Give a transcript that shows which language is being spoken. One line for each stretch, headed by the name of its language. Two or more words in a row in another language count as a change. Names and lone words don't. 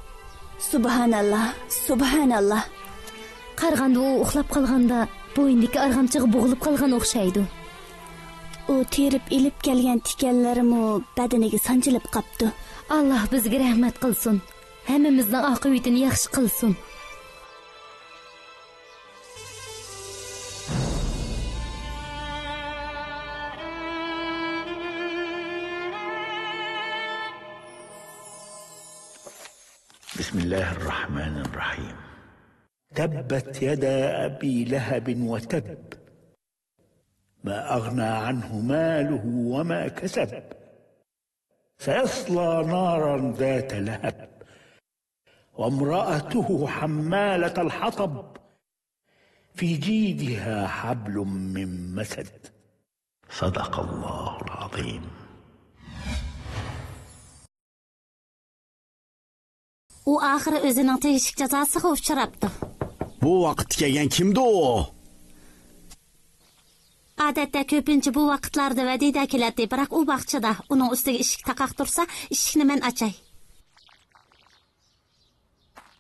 Uzbek: Subhanallah. Qarg'anda u uxlab qolganda bo'yindagi arg'amchig'i bo'g'ilib qolgan o'xshaydi. U terib ilib kelgan tikanlarimi badaniga sanchilib qopti. Alloh bizga rahmat qilsin. Hammamizning oqibatini yaxshi qilsin.
Arabic: بسم الله الرحمن الرحيم. تبت يدا أبي لهب وتب ما أغنى عنه ماله وما كسب سيصلى نارا ذات لهب وامرأته حمالة الحطب في جيدها حبل من مسد. صدق الله العظيم.
Uzbek: U axiri o'zining tegishli jazosiga uchrabdi. Bu vaqt kelgan kimdi o? Odatda ko'pincha bu vaqtlarda vadida keladi, biroq u vaqtida uning ustiga eshik taqaq tursa, eshikni men ochay.